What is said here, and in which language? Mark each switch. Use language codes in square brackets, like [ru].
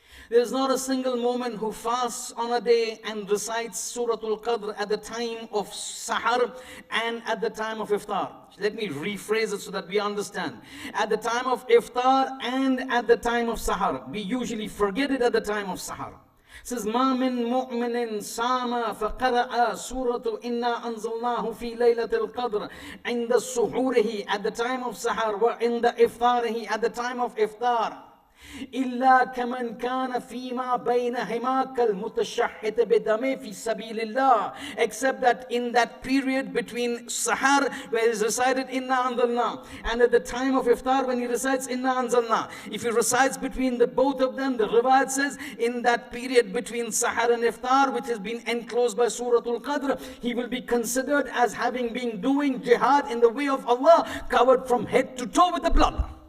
[en] There is not a single moment who fasts on a day and recites Surah Al-Qadr at the time of Sahar and at the time of Iftar. Let me rephrase it so that we understand. At the time of Iftar and at the time of Sahar. We usually forget it at the time of Sahar. [ar] It says, مَا مِن مُؤْمِنٍ سَامَ فَقَرَأَ سُورَةُ إِنَّا أَنزَلْنَاهُ فِي لَيْلَةِ الْقَدْرِ عِنْدَ سُحُورِهِ [en] at the time of Sahar [ar] وَعِنْدَ إِفْطَارِهِ [en] at the time of Iftar. [ar] إلا كمن كان فيما بينهما كالمتشحت بدمه في سبيل الله. [en] Except that in that period between Sahar where he recited Inna Anzalna and at the time of Iftar when he recites Inna Anzalna, if he recites between the both of them, the riwayat says in that period between Sahar and Iftar which has been enclosed by Surah Al-Qadr, he will be considered as having been doing jihad in the way of Allah, covered from head to toe with the blood.